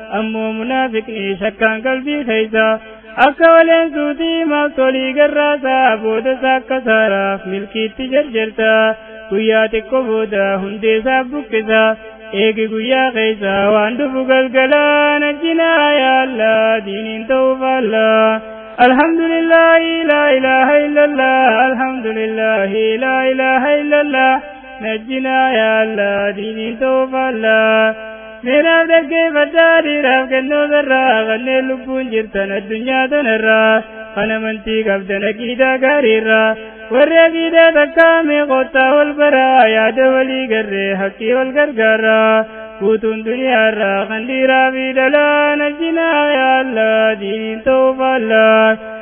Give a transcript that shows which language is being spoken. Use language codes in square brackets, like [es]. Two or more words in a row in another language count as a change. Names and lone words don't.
[om] Ammoo munaafiqni shakkaan qalbii keeysaa. Akka waleen suutii maaf tolii garraasaa, booda isaa akka saaraaf milkiitti jarjarsaa. Guyyaa xiqqo booda hundee isaa buqqisaa. Eegi guyyaa keeysaa waan dhufu galgalaa, [ar] نجنا يا الله, [om] diiniin ta'uu faallaa. [ar] الحمد لله لا إله إلا الله، الحمد لله لا إله إلا الله، نجنا يا الله ديني توفى الله. [om] Meeraaf dhaggeeffadhaa dhiiraaf kennoo sarraa, kanneen lubbuun jirtan addunyaa tanarraa, kan amantii qabdan aqiidaa gaariirraa. Warri aqiidaa takkaa mee qottaa wal baraa, yaada walii garree haqqii wal gargaaraa. Guutuun duniyaarraa kan dhiiraa fi dhalaa, [ar] نجنا يا الله, [om] diiniin ta'uu faallaa.